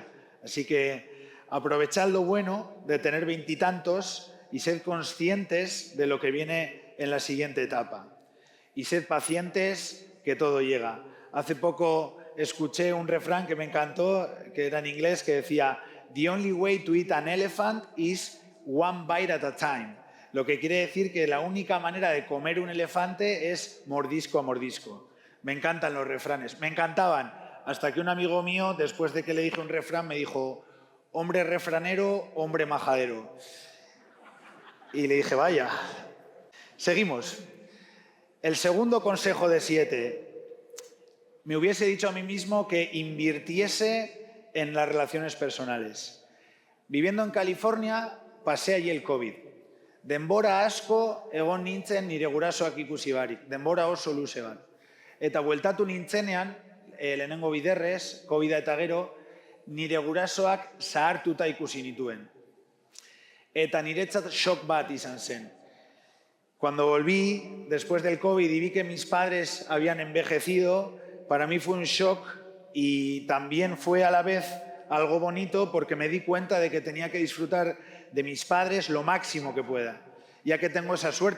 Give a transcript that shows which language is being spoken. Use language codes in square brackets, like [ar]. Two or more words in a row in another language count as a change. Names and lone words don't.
[es] Así que aprovechad lo bueno de tener 20 y tantos y sed conscientes de lo que viene en la siguiente etapa. Y sed pacientes, que todo llega. Hace poco escuché un refrán que me encantó, que era en inglés, que decía [en] "The only way to eat an elephant is one bite at a time". [es] Lo que quiere decir que la única manera de comer un elefante es mordisco a mordisco. Me encantan los refranes, me encantaban. Hasta que un amigo mío, después de que le dije un refrán, me dijo, hombre refranero, hombre majadero. Y le dije, vaya. Seguimos. El segundo consejo de 7. Me hubiese dicho a mí mismo que invirtiese en las relaciones personales. Viviendo en California, pasé allí el COVID. [eu] Denbora asko egon nintzen nire gurasoak ikusi barik. Denbora oso luze bat. Eta bueltatu nintzenean, lehenengo biderrez, COVID eta gero, nire gurasoak zahartuta ikusi nituen. Eta niretzat shock bat izan zen. [es] Cuando volví, después del COVID, y vi que mis padres habían envejecido, para mí fue un shock y también fue a la vez algo bonito porque me di cuenta de que tenía que disfrutar de mis padres lo máximo que pueda, ya que tengo esa suerte.